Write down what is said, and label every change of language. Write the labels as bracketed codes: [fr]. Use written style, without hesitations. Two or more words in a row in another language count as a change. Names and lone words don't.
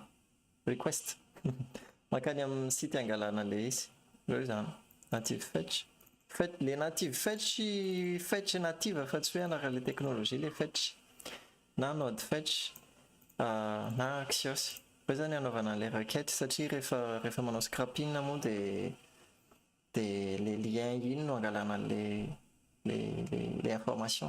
[mg] request makany amin'ny site angalana le izy eo zany [en] native fetch [mg] le [en] native fetch native [mg] fa tsy hoe anarale technologie le fetch na node fetch na axios fa zany anaovana le requête satria rehefa manao scrapping moa dia le lien iny no angalana [fr] les informations.